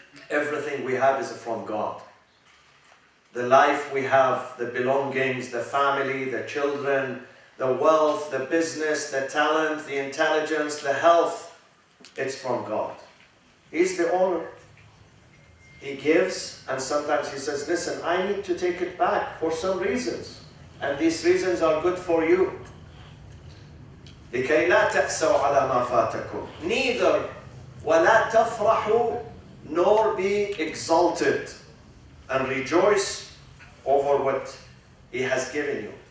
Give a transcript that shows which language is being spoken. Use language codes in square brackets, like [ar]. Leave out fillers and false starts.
[en] Everything we have is from God. The life we have, the belongings, the family, the children, the wealth, the business, the talent, the intelligence, the health, it's from God. He's the owner. He gives, and sometimes he says, listen, I need to take it back for some reasons, and these reasons are good for you. [ar] لكي لا تأسوا على ما فاتكم. [en] Neither [ar] ولا تفرحوا, [en] nor be exalted and rejoice over what he has given you.